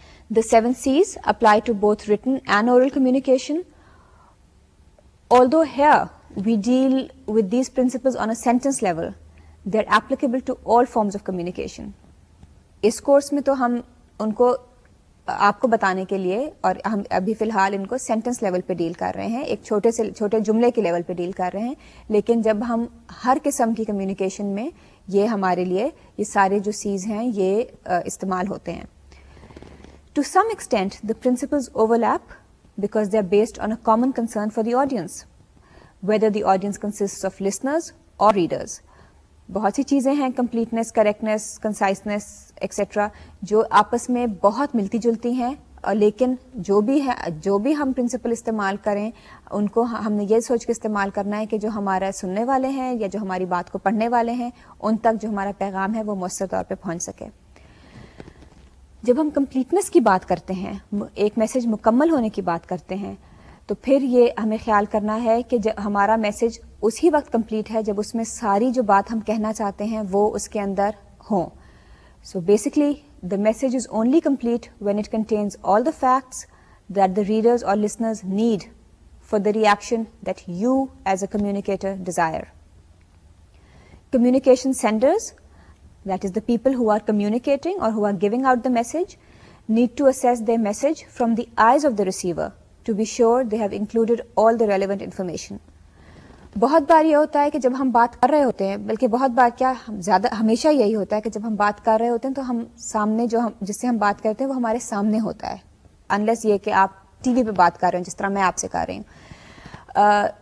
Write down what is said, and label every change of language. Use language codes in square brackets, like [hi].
[en] The 7 C's apply to both written and oral communication. Although here we deal with these principles on a sentence level, they're applicable to all forms of communication. [ur] اس course میں تو ہم ان کو آپ کو بتانے کے لیے اور ہم ابھی فی الحال ان کو سینٹنس لیول پہ ڈیل کر رہے ہیں, ایک چھوٹے جملے کے لیول پہ ڈیل کر رہے ہیں, لیکن جب ہم ہر قسم کی کمیونیکیشن میں یہ ہمارے لیے یہ سارے جو سیز ہیں یہ استعمال ہوتے ہیں. [en] To some extent, the principles overlap because they are based on a common concern for the audience, whether the audience consists of listeners or readers. [ur] بہت سی چیزیں ہیں کمپلیٹنس, کریکٹنس, کنسائسنس ایکسیٹرا جو آپس میں بہت ملتی جلتی ہیں لیکن جو بھی ہم پرنسپل استعمال کریں ان کو ہم نے یہ سوچ کے استعمال کرنا ہے کہ جو ہمارا سننے والے ہیں یا جو ہماری بات کو پڑھنے والے ہیں ان تک جو ہمارا پیغام ہے وہ مؤثر طور پہ پہنچ سکے. جب ہم کمپلیٹنس کی بات کرتے ہیں, ایک میسج مکمل ہونے کی بات کرتے ہیں, تو پھر یہ ہمیں خیال کرنا ہے کہ ہمارا میسج اسی وقت کمپلیٹ ہے جب اس میں ساری جو بات ہم کہنا چاہتے ہیں وہ اس کے اندر ہوں. [en] So basically, the message is only complete when it contains all the facts that the readers or listeners need for the reaction that you as a communicator desire. Communication senders, that is the people who are communicating or who are giving out the message, need to assess their message from the eyes of the receiver to be sure they have included all the relevant information. [ur] بہت بار یہ ہوتا ہے کہ جب ہم بات کر رہے ہوتے ہیں, بلکہ بہت بار کیا زیادہ ہمیشہ یہی ہوتا ہے کہ جب ہم بات کر رہے ہوتے ہیں تو ہم سامنے جس سے ہم بات کرتے ہیں وہ ہمارے سامنے ہوتا ہے, انلیس یہ کہ آپ ٹی وی پہ بات کر رہے ہیں جس طرح میں آپ سے کر رہی ہوں.